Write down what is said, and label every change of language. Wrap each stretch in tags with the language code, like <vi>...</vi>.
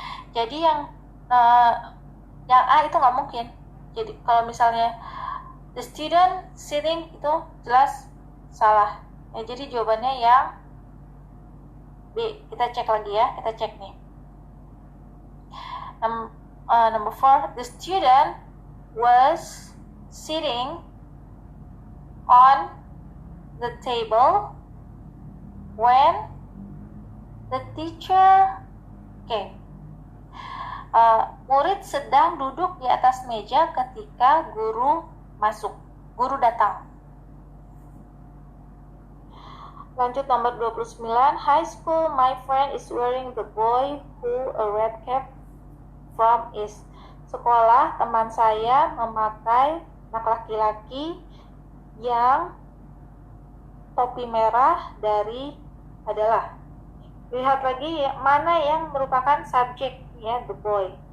<id>Jadi yang A itu nggak mungkin. Jadi kalau misalnya</id> <en>the student sitting</en> <id>itu jelas salah. Ya, jadi jawabannya yang B. Kita cek lagi ya. Kita cek nih.</id> <en>Number 4, the student was sitting on the table when the teacher came.</en> <id>Murid sedang duduk di atas meja ketika guru masuk. Guru datang. Lanjut nomor 29.</id> <en>High school, my friend is wearing the boy who a red cap from is.</en> <id>Sekolah, teman saya memakai anak laki-laki yang topi merah dari adalah. Lihat lagi mana yang merupakan subjek ya,</id> <en>the boy.</en>